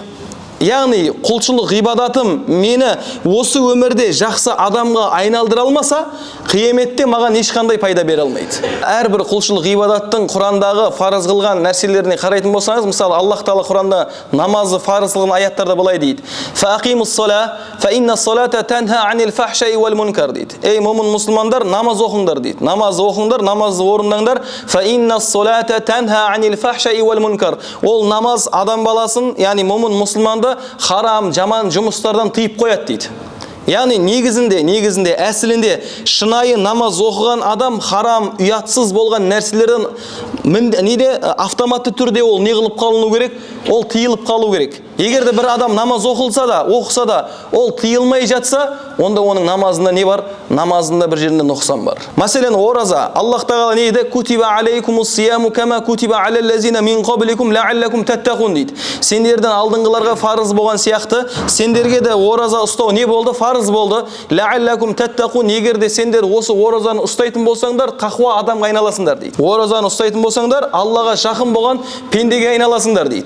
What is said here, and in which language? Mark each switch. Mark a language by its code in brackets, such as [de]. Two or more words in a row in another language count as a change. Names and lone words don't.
[kk] Яғни құлшылық ғибадатым мені осы өмірде жақсы адамға айналдыра алмаса, қияметте маған ешқандай пайда бере алмайды. Әрбір құлшылық ғибадаттың Құрандағы фарыз қылған нәрселеріне қарайтын болсаңыз, мысалы Аллах Тағала Құранда намазы фарыз қылған аяттарда былай дейді: [ar] "فأقيموا الصلاة، فإن الصلاة تنهى عن الفحشاء والمنكر" дейді. [kk] Ей момын мұсылмандар, намаз оқыңдар дейді. Намаз оқыңдар, намазды орындаңдар. [ar] "فإن الصلاة تنهى عن الفحشاء والمنكر". [kk] Ол намаз адам баласын, яғни момын мұсылманды харам, жаман жұмыстардан тыйып қояды дейді. Яғни негізінде әсілінде шынайы намаз оқыған адам харам, ұятсыз болған нәрселерден автоматты түрде ол не қылып қалыну керек? Ол тыйылып қалу керек. Егер де бір адам намаз оқыса да, ол тыйылмай жатса, онда оның намазында не бар? Намазында бір жерінде нұқсан бар. Мәселен, ораза. Аллах Тағала не дейді? [ar] "كتب عليكم الصيام كما كتب على الذين من قبلكم لعلكم تتقون" дейді. [kk] Сендерден алдыңғыларға фарыз болған сияқты, сендерге де ораза ұстау не болды? Фарыз болды. [ar] لعلكم تتقون. [kk] Егер де сендер осы оразаны ұстайтын болсаңдар, тақуа адамға айналасыңдар дейді. Оразаны ұстайтын болсаңдар, Аллаға жақын болған пендеге айналасыңдар дейді.